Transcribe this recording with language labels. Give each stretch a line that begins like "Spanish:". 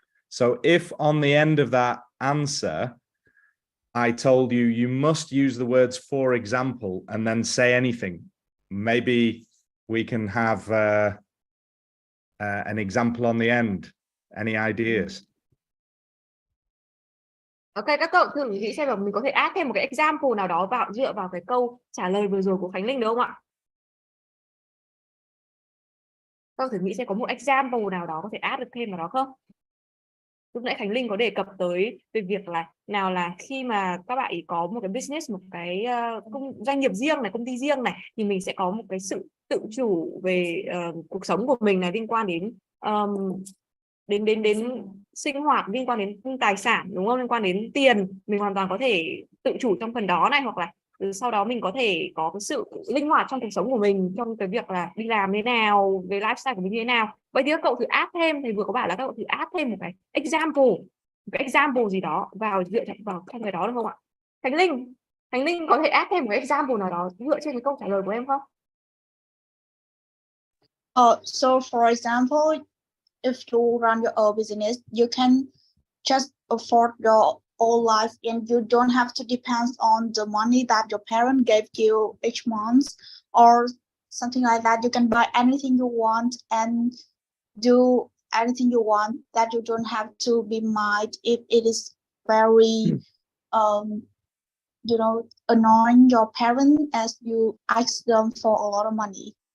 English: So if on the end of that answer, I told you, you must use the words, for example, and then say anything, maybe we can have an example on the end. Any ideas?
Vietnamese: Ok, các cậu thử nghĩ xem là mình có thể add thêm một cái example nào đó vào dựa vào cái câu trả lời vừa rồi của Khánh Linh được không ạ? Các cậu thử nghĩ xem có một example nào đó có thể add được thêm vào đó không? Lúc nãy Khánh Linh có đề cập tới về việc là nào là khi mà các bạn ý có một cái business, một cái doanh nghiệp riêng này, công ty riêng này, thì mình sẽ có một cái sự tự chủ về cuộc sống của mình này, liên quan đến sinh hoạt, liên quan đến tài sản, đúng không? Liên quan đến tiền, mình hoàn toàn có thể tự chủ trong phần đó này, hoặc là sau đó mình có thể có cái sự linh hoạt trong cuộc sống của mình, trong cái việc là đi làm thế nào, về lifestyle của mình như thế nào. Vậy thì các cậu thử add thêm, thầy vừa có bảo là các cậu thử add thêm một cái example gì đó vào dựa vào trong cái đó được không ạ? Khánh Linh có thể add thêm một cái example nào đó dựa trên cái câu trả lời của em không?
English: So for example, if you run your own business, you can just afford your whole life and you don't have to depend on the money that your parent gave you each month or something like that. You can buy anything you want and do anything you want, that you don't have to be mad if it is very annoying your parent as you ask them for a lot of money.